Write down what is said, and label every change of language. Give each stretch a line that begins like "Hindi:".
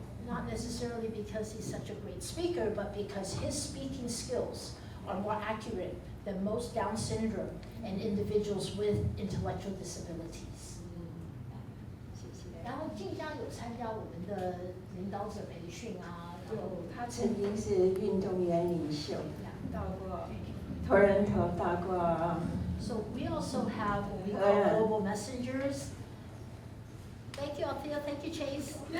English: Not necessarily because he's such a great speaker, but because his speaking skills are more accurate than most Down syndrome and individuals with intellectual disabilities.
Chinese: 然后静佳有参加我们的领导者培训啊，他曾经是运动员领袖，到过Toronto，到过。
English: So we also have what we call global messengers. Thank you, Althea. Thank you, Chase.